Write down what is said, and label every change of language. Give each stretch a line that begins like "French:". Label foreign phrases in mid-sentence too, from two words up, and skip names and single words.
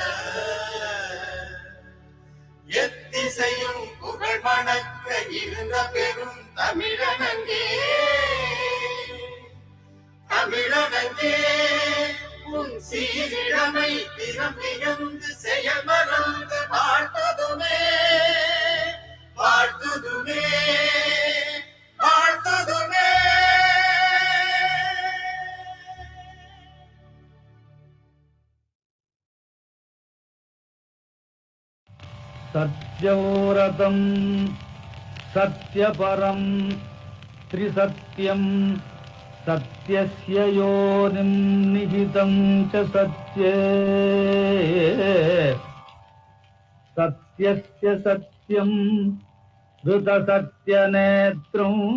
Tamil: எத்திசையும் புகழ் மணக்க இருந்த பெரும் தமிழனங்கே தமிழனங்கே உன் சீரிழமை திறமிழந்து செயல் மறந்து வாழ்த்ததுமே வாழ்த்ததுமே வாழ்த்ததுமே.
Sanskrit: सत्यव्रतं सत्यपरं त्रिसत्यं सत्यस्य योनिं निहितं च सत्ये सत्यस्य सत्यं धृतसत्यनेत्रं